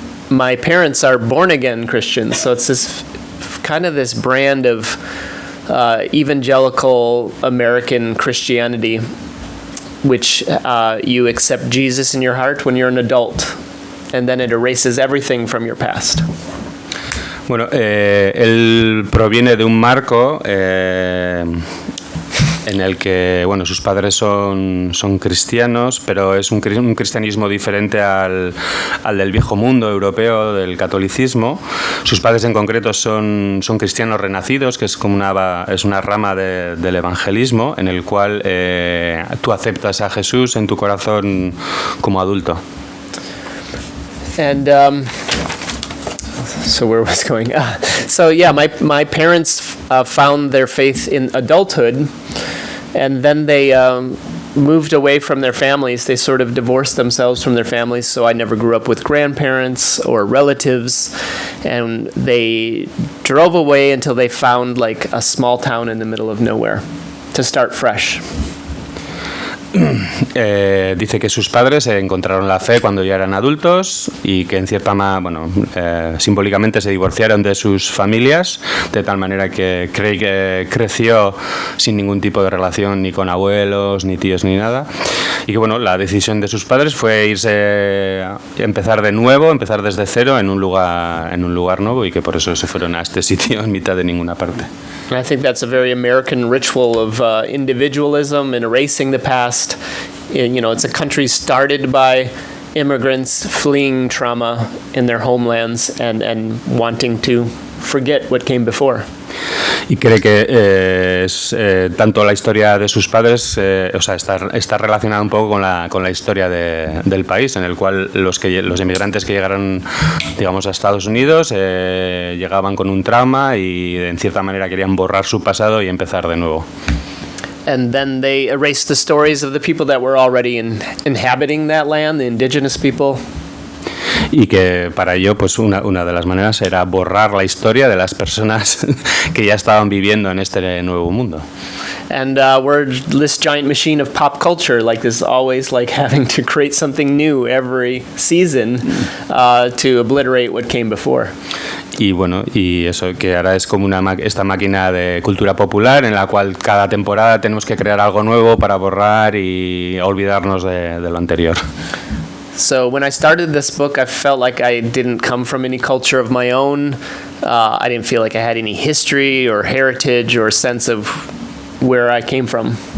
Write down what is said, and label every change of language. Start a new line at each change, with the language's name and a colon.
English: My parents are born-again Christians, so it's this brand of evangelical American Christianity, which you accept Jesus in your heart when you're an adult, and then it erases everything from your past.
Spanish: Bueno, él proviene de un marco en el que, bueno, sus padres son cristianos, pero es un cristianismo diferente al del viejo mundo europeo, del catolicismo. Sus padres en concreto son cristianos renacidos, que es como una rama del evangelismo, en el cual tú aceptas a Jesús en tu corazón como adulto.
English: And so where was going? My parents found their faith in adulthood, and then they moved away from their families. They sort of divorced themselves from their families, so I never grew up with grandparents or relatives, and they drove away until they found like a small town in the middle of nowhere to start fresh.
Spanish: Dice que sus padres encontraron la fe cuando ya eran adultos y que en cierta simbólicamente se divorciaron de sus familias, de tal manera que cree que creció sin ningún tipo de relación ni con abuelos, ni tíos, ni nada, y que bueno, la decisión de sus padres fue irse, empezar de nuevo, empezar desde cero en un lugar nuevo, y que por eso se fueron a este sitio en mitad de ninguna parte.
English: I think that's a very American ritual of individualism and erasing the past. It's a country started by immigrants fleeing trauma in their homelands and wanting to forget what came before.
Spanish: Y cree que es tanto la historia de sus padres, está relacionada un poco con la historia del país, en el cual los inmigrantes que llegaron, digamos, a Estados Unidos llegaban con un trauma y en cierta manera querían borrar su pasado y empezar de nuevo.
English: And then they erased the stories of the people that were already inhabiting that land, the indigenous people.
Spanish: Y que para ello, pues una de las maneras era borrar la historia de las personas que ya estaban viviendo en este nuevo mundo.
English: And we're this giant machine of pop culture, like this, always like having to create something new every season to obliterate what came before.
Spanish: Y bueno, y eso que ahora es como esta máquina de cultura popular en la cual cada temporada tenemos que crear algo nuevo para borrar y olvidarnos de lo anterior.
English: So when I started this book, I felt like I didn't come from any culture of my own. I didn't feel like I had any history or heritage or sense of where I came from.